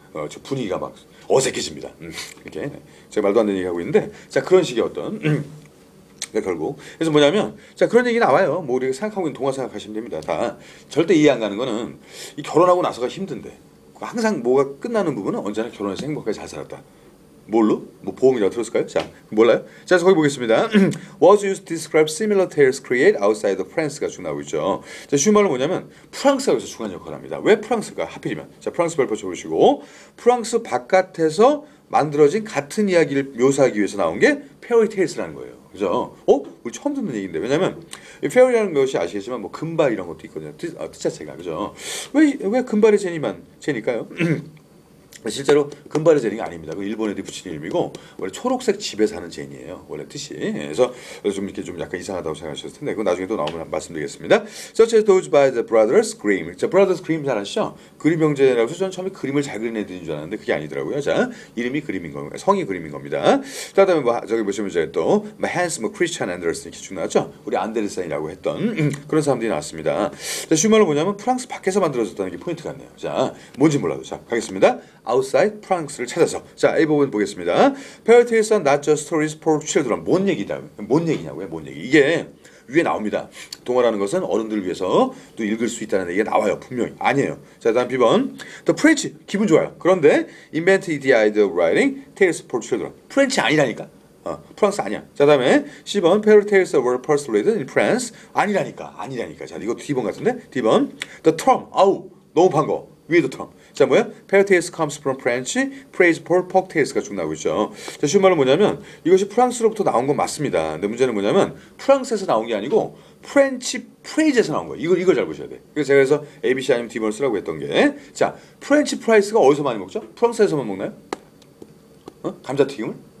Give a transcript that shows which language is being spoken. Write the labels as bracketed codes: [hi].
[ko] 저 분위기가 막 어색해집니다. 이렇게 제가 말도 안 되는 얘기 하고 있는데, 자, 그런 식의 어떤 결국 그래서 뭐냐면, 자, 그런 얘기 나와요. 뭐 우리가 생각하고 있는 동화 생각하시면 됩니다. 다 절대 이해 안 가는 거는 이 결혼하고 나서가 힘든데 항상 뭐가 끝나는 부분은 언제나 결혼해서 행복하게 잘 살았다. 뭘로? 뭐 보험이라고 들었을까요? 자, 몰라요? 자, 거기 보겠습니다. [en] Was used to describe similar tales created outside of France가 [ko] 쭉 나오고 있죠. 자, 쉬운 말로 뭐냐면 프랑스가 여기서 중요한 역할을 합니다. 왜 프랑스가 하필이면? 자, 프랑스 별표 쳐보시고, 프랑스 바깥에서 만들어진 같은 이야기를 묘사하기 위해서 나온 게 페어리 테일스라는 거예요. 그죠? 우리 처음 듣는 얘기인데. 왜냐면 이 페어리라는 것이 아시겠지만 뭐 금발 이런 것도 있거든요. 뜻 자체가. 그죠? 왜 금발의 제니까요? 실제로 금발의 제니가 아닙니다. 그 일본 애들이 붙인 이름이고 원래 초록색 집에 사는 제니예요. 원래 뜻이. 그래서 좀 이렇게 좀 약간 이상하다고 생각하셨을 텐데 그건 나중에 또 나오면 말씀드리겠습니다. [en] Such as those by the Brothers Grimm. [ko] 자, Brothers Grimm 잘 아시죠? 그림 형제라고 해서 저는 처음에 그림을 잘 그리는 애들인 줄 알았는데 그게 아니더라고요. 자, 이름이 그림인 겁니다. 성이 그림인 겁니다. 자, 그다음에 뭐 저기 보시면 이제 또 한스 크리스찬 앤더슨 이렇게 쭉 나왔죠? 우리 안데르센이라고 했던 그런 사람들이 나왔습니다. 자, 쉬운 말로 뭐냐면 프랑스 밖에서 만들어졌다는 게 포인트 같네요. 자, 뭔지 몰라도. 자, 가겠습니다. outside 프랑스를 찾아서. 자, A 부분 보겠습니다. [en] Fairy tales are not just stories for children. [ko] 뭔 얘기냐고요? 뭔 얘기? 이게 위에 나옵니다. 동화라는 것은 어른들을 위해서 또 읽을 수 있다는 얘기가 나와요. 분명히. 아니에요. 자, 다음 B번. The French. 기분 좋아요. [en] 그런데 invented the idea of writing tales for children. [ko] 프렌치 아니라니까. 프랑스 아니야. 자, 다음에 C번. [en] Fairy tales were persuaded in France. [ko] 아니라니까. 자, 이거 D번 같은데? D번. The term. 너무 반가워. 위에도 term. 자, 뭐야? [en] Fairy tales comes from French, praise for folk tales가 [ko] 쭉 나오고 있죠. 자, 쉬운 말로 뭐냐면 이것이 프랑스로부터 나온 건 맞습니다. 근데 문제는 뭐냐면 프랑스에서 나온 게 아니고 프렌치 프레이즈에서 나온 거예요. 이걸 잘 보셔야 돼. 그래서 제가 그래서 ABC 아니면 D번을 쓰라고 했던 게, 자, 프렌치 프라이스가 어디서 많이 먹죠? 프랑스에서만 먹나요? 감자튀김을?